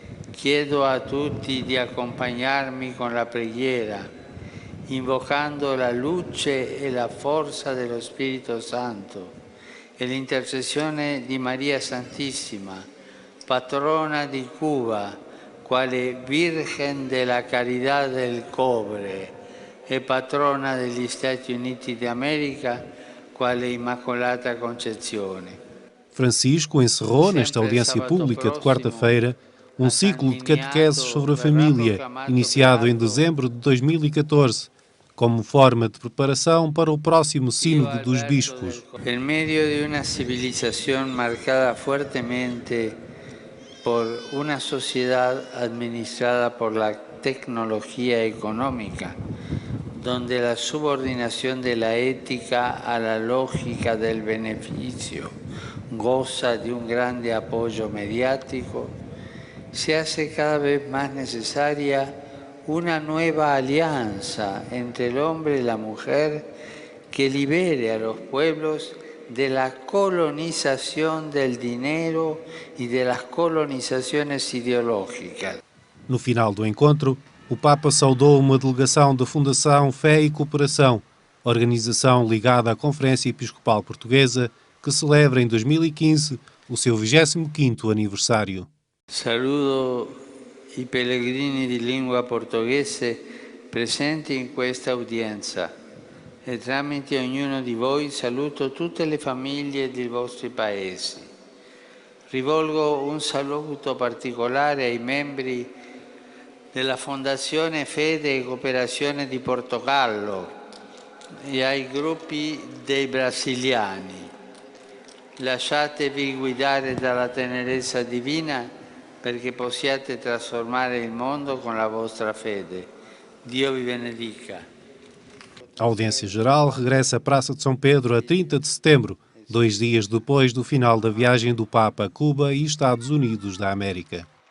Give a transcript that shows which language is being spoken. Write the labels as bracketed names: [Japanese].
[Italian] Chiedo a tutti di accompagnarmi con la preghiera, invocando la luce e la forza dello Spirito Santo e l'intercessione di Maria Santissima, patrona di Cuba, quale Virgen della Caridad del Cobre e patrona degli Stati Uniti d'America, quale Immacolata Concezione. [Portuguese] Francisco encerrou, nesta audiência pública de quarta-feira, um ciclo de catequeses sobre a família, iniciado em dezembro de 2014, como forma de preparação para o próximo Sínodo dos Bispos. Em meio de uma civilização marcada fortemente por uma sociedade administrada por [Spanish] la tecnologia económica, donde la subordinación de la ética a la lógica del beneficio goza de un grande apoyo mediático, se hace cada vez más necesaria una nueva alianza entre el hombre y la mujer que libere a los pueblos de la colonización del dinero y de las colonizaciones ideológicas. [Portuguese] No final do encontro, o Papa saudou uma delegação da Fundação Fé e Cooperação, organização ligada à Conferência Episcopal Portuguesa, que celebra em 2015 o seu 25º aniversário. [Italian] Saludo i pellegrini di lingua portoghese presenti in questa udienza e tramite ognuno di voi saluto tutte le famiglie dei vostri paesi. Rivolgo un saluto particolare ai membri della Fondazione Fede e Cooperazione di Portogallo e ai gruppi dei brasiliani. Lasciatevi guidare dalla tenerezza divina perché possiate trasformare il mondo con la vostra fede. Dio vi benedica. [Portuguese] A audiência geral regressa à Praça de São Pedro a 30 de setembro, 2 dias depois do final da viagem do Papa a Cuba e Estados Unidos da América.